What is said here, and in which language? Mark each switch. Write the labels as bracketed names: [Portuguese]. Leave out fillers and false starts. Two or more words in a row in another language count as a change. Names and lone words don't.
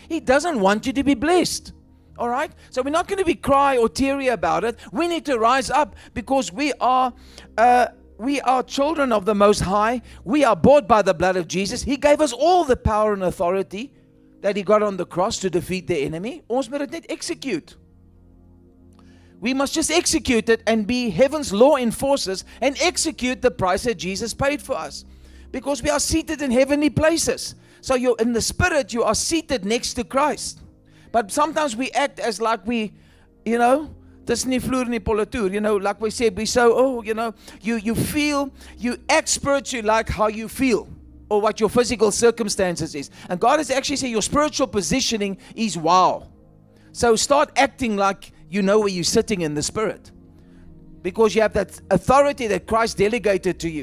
[English] He doesn't want you to be blessed. All right? So we're not going to be cry or teary about it. We need to rise up, because we are children of the Most High. We are bought by the blood of Jesus. He gave us all the power and authority that He got on the cross to defeat the enemy. [Afrikaans] Ons moet dit net execute. [English] We must just execute it and be heaven's law enforcers and execute the price that Jesus paid for us. Because we are seated in heavenly places. So you're in the spirit, you are seated next to Christ. But sometimes we act as like we, [Afrikaans] dis nie vloer nie politoer, [English] like we said, you act spiritually like how you feel, or what your physical circumstances is. And God has actually said your spiritual positioning is wow. So start acting like you know where you're sitting in the spirit, because you have that authority that Christ delegated to you.